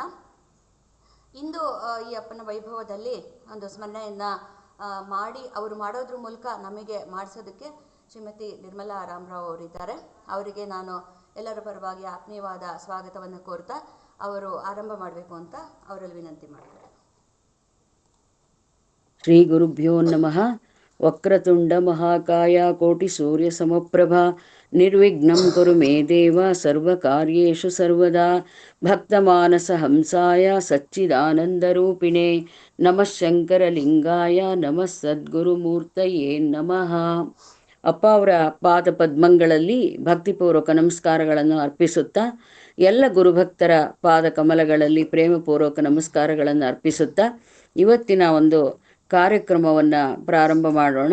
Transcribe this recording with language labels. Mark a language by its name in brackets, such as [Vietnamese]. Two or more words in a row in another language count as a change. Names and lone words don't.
[Kannada] ಇಂದು ಈ ಅಪ್ಪನ ವೈಭವದಲ್ಲಿ ಒಂದು ಸ್ಮರಣೆಯನ್ನು ಮಾಡಿ ಅವರು ಮಾಡೋದ್ರ ಮೂಲಕ ನಮಗೆ ಮಾಡಿಸೋದಕ್ಕೆ ಶ್ರೀಮತಿ ನಿರ್ಮಲಾ ರಾಮರಾವ್ ಅವರಿದ್ದಾರೆ. ಅವರಿಗೆ ನಾನು ಎಲ್ಲರ ಪರವಾಗಿ ಆತ್ಮೀಯವಾದ ಸ್ವಾಗತವನ್ನು ಕೋರ್ತಾ ಅವರು ಆರಂಭ ಮಾಡಬೇಕು ಅಂತ ಅವರಲ್ಲಿ ವಿನಂತಿ ಮಾಡ್ತಾರೆ. [Sanskrit] ಶ್ರೀ ಗುರುಭ್ಯೋ ನಮಃ. ವಕ್ರತುಂಡ ಮಹಾಕಾಯ ಕೋಟಿ ಸೂರ್ಯ ಸಮಪ್ರಭಾ ನಿರ್ವಿಘ್ನಂ ಕುರು ಮೇ ದೇವ ಸರ್ವಕಾರ್ಯೇಷು ಸರ್ವದಾ ಭಕ್ತಮಾನಸ ಹಂಸಾಯ ಸಚ್ಚಿದಾನಂದರೂಪಿಣೆ ನಮಃ ಶಂಕರಲಿಂಗಾಯ ನಮಃ ಸದ್ಗುರುಮೂರ್ತಯೇ ನಮಃ. [Kannada] ಅಪ್ಪ ಅವರ ಪಾದ ಪದ್ಮಗಳಲ್ಲಿ ಭಕ್ತಿಪೂರ್ವಕ ನಮಸ್ಕಾರಗಳನ್ನು ಅರ್ಪಿಸುತ್ತಾ, ಎಲ್ಲ ಗುರುಭಕ್ತರ ಪಾದ ಕಮಲಗಳಲ್ಲಿ ಪ್ರೇಮಪೂರ್ವಕ ನಮಸ್ಕಾರಗಳನ್ನು ಅರ್ಪಿಸುತ್ತಾ ಇವತ್ತಿನ ಒಂದು ಕಾರ್ಯಕ್ರಮವನ್ನು ಪ್ರಾರಂಭ ಮಾಡೋಣ.